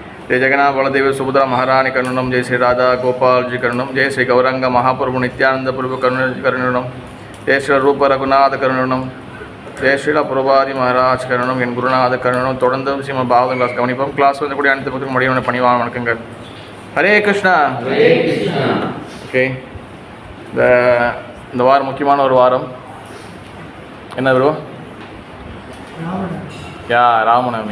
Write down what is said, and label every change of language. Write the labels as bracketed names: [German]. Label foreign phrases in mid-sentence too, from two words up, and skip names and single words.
[Sanskrit] जय जगन्नाथ बलदेव सुभद्रा महारानी करुणम, जय श्री राधा गोपाल जी करुणम, जय श्री गौरंग महाप्रभु नित्यानंद प्रभु करुणम, जय श्री रूप रघुनाथ करुणम, जय श्रीல பிரபாதி மகாராஜ் கருணம், [Tamil] என் குருநாத கருணம். தொடர்ந்து ஸ்ரீமத் பாகவதம் கிளாஸ் கவனிப்போம். கிளாஸ் வந்து கூட அனைத்து பக்கத்துக்கும் மடியான பணிவான வணக்கங்கள். ஹரே கிருஷ்ணா. ஓகே, இந்த வாரம் முக்கியமான ஒரு வாரம். என்ன ப்ரோ? ராமநவமி.